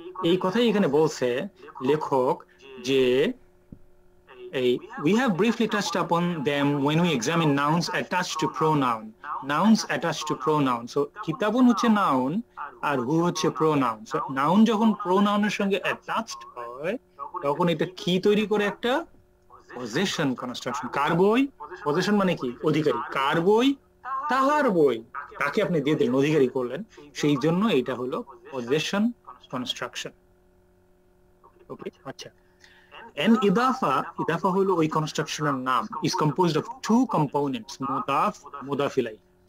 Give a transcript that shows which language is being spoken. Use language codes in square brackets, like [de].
[bn] এই কথাই এখানে বলছে লেখক যে [en] we have briefly touched upon them when we examine nouns attached to pronoun. Nouns attached to pronoun. [bn] So kitabun হচ্ছে noun আর হু হচ্ছে pronoun. So noun যখন pronoun এর সঙ্গে attached হয় তখন এটা কি তৈরি করে? একটা possession construction. কার বই? possession মানে কি? অধিকারী। কার বই? তাহার বই। তাকে আপনি দিয়ে দিলেন, অধিকারী করলেন, সেই জন্য এটা হলো possession construction. Okay, আচ্ছা। And idafa হলো ওই কনস্ট্রাকশনের নাম, [en] is composed of two components, [bn] মুদাফ, মুদাফ ইলাইহি।